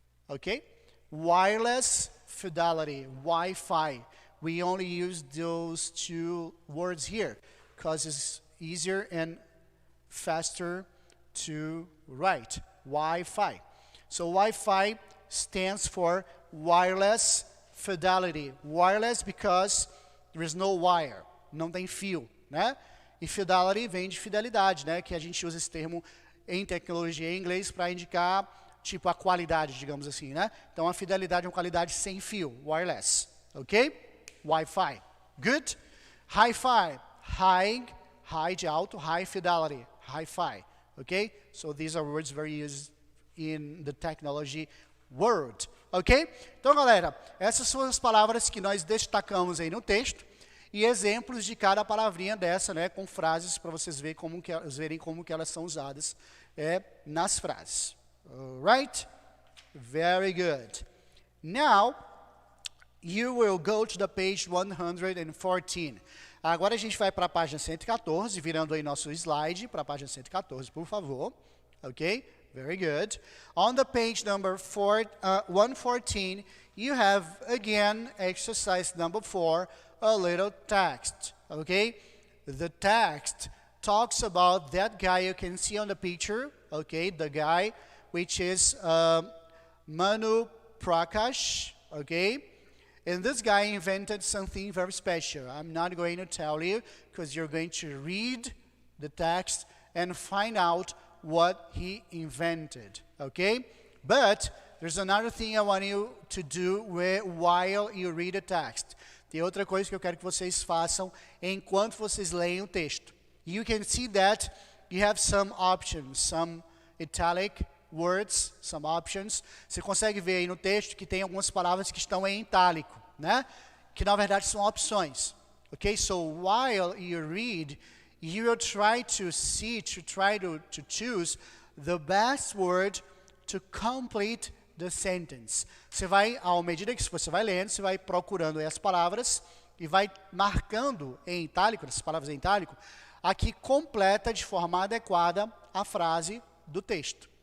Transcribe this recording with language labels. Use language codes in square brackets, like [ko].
[en] Okay? Wireless, fidelity, Wi-Fi. We only use those two words here because it's easier and faster to write. Wi-Fi. So Wi-Fi stands for wireless fidelity. Wireless because there is no wire, [pt] não tem fio, né? E fidelity vem de fidelidade, né? Que a gente usa esse termo em tecnologia em inglês para indicar tipo a qualidade, digamos assim, né? Então a fidelidade é uma qualidade sem fio, wireless, ok? [en] Wi-Fi, good. Hi-Fi, high [pt] de alto, [en] high fidelity, hi-fi, ok? So these are words very used in the technology world, ok? [pt] Então, galera, essas são as palavras que nós destacamos aí no texto e exemplos de cada palavrinha dessa, né, com frases para vocês verem como que elas são usadas nas frases. [en] Alright? Very good. Now, you will go to the page 114. [pt] Agora a gente vai para a página 114, virando aí nosso slide para a página 114, por favor. [en] Ok? Very good. On the page number 114, you have, again, exercise number 4, a little text. Okay? The text talks about that guy you can see on the picture. Okay? The guy, which is Manu Prakash. Okay? And this guy invented something very special. I'm not going to tell you because you're going to read the text and find out what he invented, okay? But there's another thing I want you to do while you read the text. [pt] Tem outra coisa que eu quero que vocês façam enquanto vocês leem o texto. [en] You can see that you have some options, some italic words, some options. [pt] Você consegue ver aí no texto que tem algumas palavras que estão em itálico, né? Que na verdade são opções. [en] Okay, so while you read, you will try to choose the best word to complete the sentence. [pt] Você vai, à medida que você vai lendo, você vai procurando as palavras e vai marcando em itálico, essas palavras em itálico, a que completa de forma adequada a frase do texto.